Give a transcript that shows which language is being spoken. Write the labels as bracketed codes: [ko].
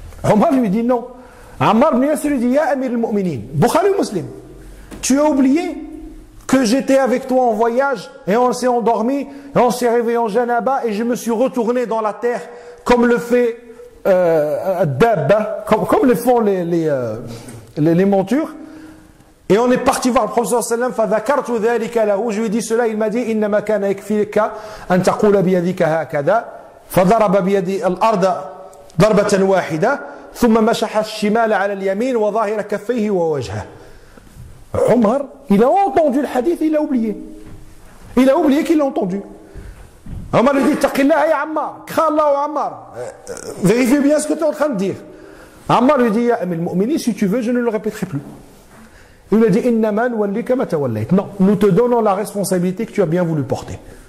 [fr] Omar lui dit non. Ammar ibn Yasir lui dit Ya Amir al-Mu'minin, Bukhari Muslim, tu as oublié que j'étais avec toi en voyage et on s'est endormi et on s'est réveillé en janaba et je me suis retourné dans la terre comme le fait Dabba, comme le font les montures. Et on est parti voir le professeur sallam, [ar] فذكرت ذلك له, [fr] je lui ai dit cela, il m'a dit [ar] إنما كان يكفيك أن تقول بيدك هكذا فضرب بيد الأرض ضربة واحدة ثم مسح الشمال على اليمين وظاهر كفيه ووجهه. [fr] Omar, il a entendu le hadith, il a oublié. Il a oublié qu'il l'a entendu. Omar lui dit [ar] Taqillah ya Ammar, [fr] crains Allah wa Ammar. Vérifie bien ce que tu es en train de dire. Ammar lui dit Ya Amir al-Mu'minin, si tu veux, je ne le répéterai plus. Il lui a dit [ar] Innama nuwallika ma tawallayt. [fr] Non, nous te donnons la responsabilité que tu as bien voulu porter.